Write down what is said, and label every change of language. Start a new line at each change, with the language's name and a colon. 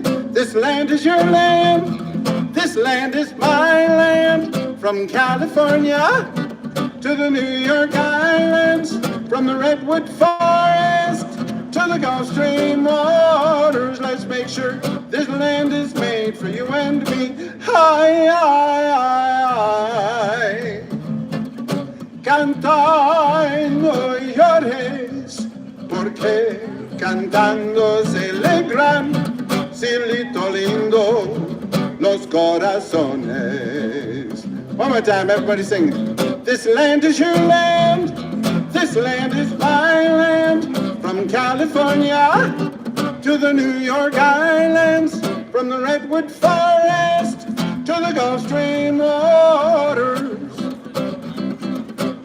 English: This land is your land. This land is my land. From California to the New York Islands, from the Redwood Forest to the Gulf Stream waters. Let's make sure this land is made for you and me.
Spanish: Hi, canta y no llores, porque cantando se alegran, cielito lindo, los corazones.
English: One more time, everybody sing. This land is your land. This land is my land. From California to the New York Islands, from the Redwood Forest to the Gulf Stream waters.